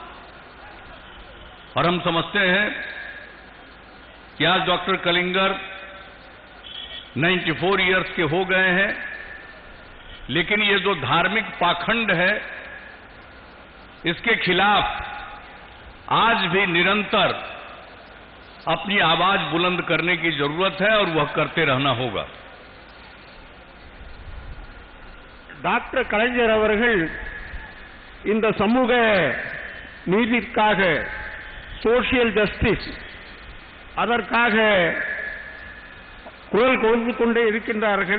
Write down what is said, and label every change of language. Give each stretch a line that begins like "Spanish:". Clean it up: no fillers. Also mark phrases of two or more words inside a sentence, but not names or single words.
Hindi: और हम समझते हैं कि आज डॉक्टर कलिंगर 94 इयर्स के हो गए हैं, लेकिन ये जो धार्मिक पाखंड है इसके खिलाफ आज भी निरंतर अपनी आवाज बुलंद करने की जरूरत है और वह करते रहना होगा।
Tamil: டாக்டர் கலைஞர் அவர்கள் இந்த சமூக நீதிக்காக,
English: social justice,
Tamil: அதற்காக குரல் கொடுத்து கொண்டே இருக்கின்றார்கள்.